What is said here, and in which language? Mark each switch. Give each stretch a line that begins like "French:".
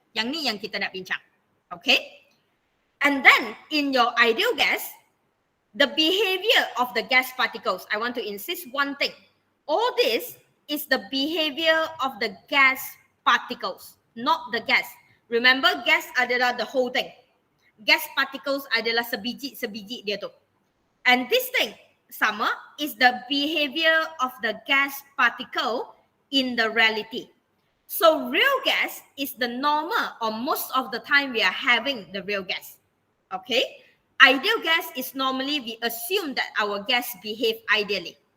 Malay: Yang ni yang kita nak bincang. Okay?
English: And then in your ideal gas, the behavior of the gas particles. I want to insist one thing. All this is the behavior of the gas particles, not the gas. Remember, gas
Malay: adalah
English: the whole thing. Gas particles
Malay: adalah sebiji dia tu.
English: And this thing,
Malay: sama,
English: is the behavior of the gas particle in the reality. So real gas is the normal, or most of the time we are having the real gas. Okay? Ideal gas is normally we assume that our gas behave ideally.